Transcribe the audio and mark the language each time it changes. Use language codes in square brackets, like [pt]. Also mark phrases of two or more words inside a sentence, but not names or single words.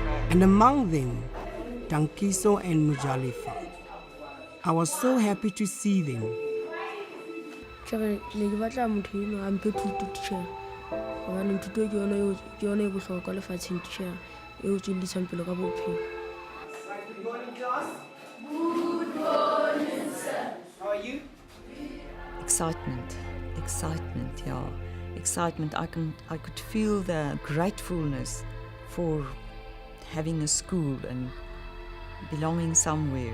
[en] and among them, Tankiso and Mujalifa. I was so happy to see them. [st] Ne ke batla motho eno a mphe thuto teacher gobane thuto ke yone e bohlokwa lefatsheng teacher eo tswellisang pele ka bophelo. [en] Good morning, class. Good morning, sir. How are you? Excitement, yeah. Excitement. I could feel the gratefulness for having a school and belonging somewhere.